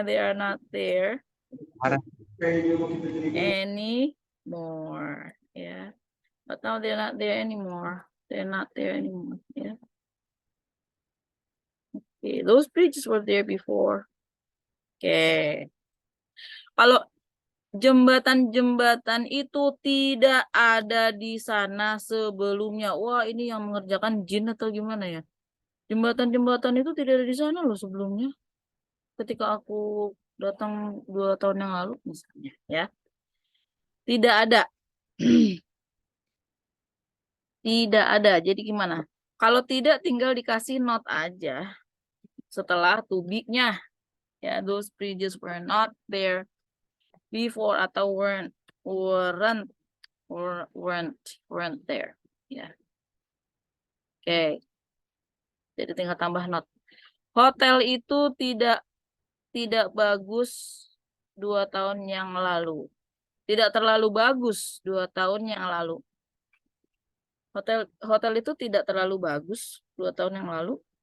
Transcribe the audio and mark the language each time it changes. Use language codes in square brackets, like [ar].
[en] They are not there anymore. Ya. But now they're not there anymore. They're not there anymore. Ya. Okay, those bridges were there before. Oke. [id] Kalau jembatan-jembatan itu tidak ada di sana sebelumnya. Wah, ini yang mengerjakan jin atau gimana ya? Jembatan-jembatan itu tidak ada di sana loh sebelumnya. Ketika aku datang 2 tahun yang lalu misalnya, ya. Tidak ada. Tidak ada. Jadi gimana? Kalau tidak tinggal dikasih not aja setelah to be-nya. [en] Ya, those bridges were not there before [id] atau [en] weren't there. Ya. Oke. [id] Jadi tinggal tambah not. Hotel itu tidak bagus 2 tahun yang lalu. Tidak terlalu bagus 2 tahun yang lalu. Hotel itu tidak terlalu bagus 2 tahun yang lalu.